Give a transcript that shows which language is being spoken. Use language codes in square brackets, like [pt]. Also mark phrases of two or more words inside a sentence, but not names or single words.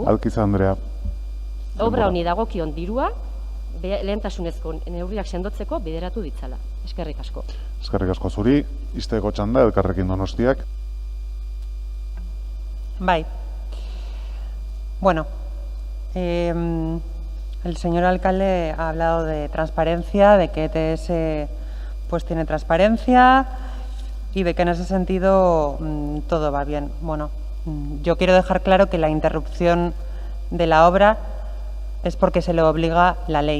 [eu] Alkiza Andrea. Obra honi dagokion dirua, lehentasunezko neurriak sendotzeko bideratu ditzala. Eskerrik asko. Eskerrik asko zuri, izteko txanda, Elkarrekin Donostiak. Bai. [es] Bueno, el señor alcalde ha hablado de transparencia, de que ETS pues tiene transparencia y de que en ese sentido todo va bien. Bueno, yo quiero dejar claro que la interrupción de la obra es porque se le obliga la ley.